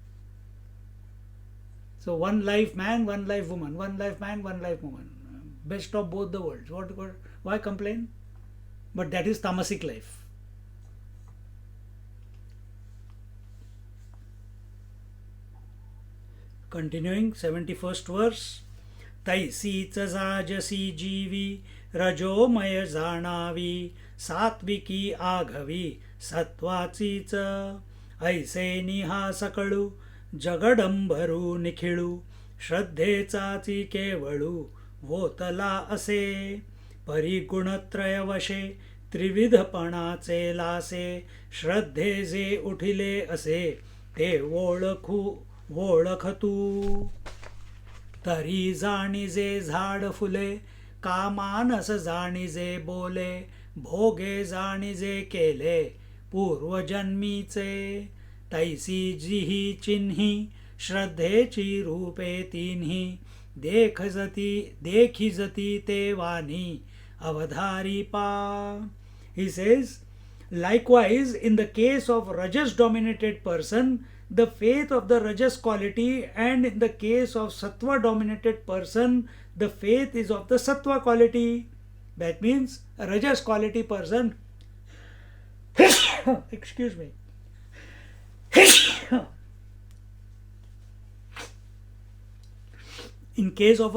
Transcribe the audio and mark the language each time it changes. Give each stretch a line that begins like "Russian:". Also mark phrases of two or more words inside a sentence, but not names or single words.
English: So one life man, one life woman, one life man, one life woman. Best of both the worlds. Why complain? But that is tamasic life. Continuing, 71st verse.
Marathi: तैसीच साजसी जीवी रजोमय जाणावी सात्विकी आघवी सत्वाचीच ऐसे निहा सकळू जगडंभरू निखिळू श्रद्धेचाची केवळू वोतला असे परिगुणत्रयवशे त्रिविधपणाचे लासे श्रद्धे जे उठिले असे ते ओळखतू तरी जाणीजे झाड फुले कामानस जाणीजे बोले भोगे जाणीजे केले पूर्वजन्मीचे तैसी जिही चिन्ही श्रद्धेची रूपे तिन्ही देखिजती ते वाणी अवधारी पा.
English: He says, likewise in the case of rajas dominated person, the faith of the rajas quality, and in the case of sattva dominated person, the faith is of the sattva quality. That means a rajas quality person excuse me in case of